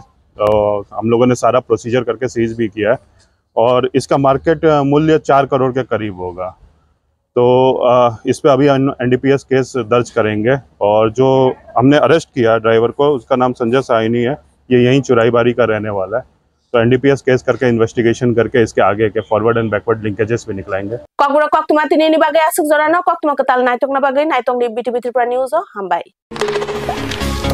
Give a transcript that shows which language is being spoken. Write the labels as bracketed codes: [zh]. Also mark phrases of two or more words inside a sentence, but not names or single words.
[hi] तो हम लोगों ने सारा प्रोसीजर करके सीज भी किया है और इसका मार्केट मूल्य 4 करोड़ के करीब होगा। तो इस पे अभी एनडीपीएस केस दर्ज करेंगे। और जो हमने अरेस्ट किया ड्राइवर को, उसका नाम संजय साइनी है, ये यहीं चुराईबारी का रहने वाला है। तो एनडीपीएस केस करके इन्वेस्टिगेशन करके इसके आगे के [en] forward and backward linkages [hi] भी निकलाएंगे। [trp] ककबुरा कक्तुमा तिनी बागे आसुक जरानो कक्तुमा कताल नाइतोक ना बागे नाइतोक नि बीटीबी त्रिपुरा न्यूज हामबाय।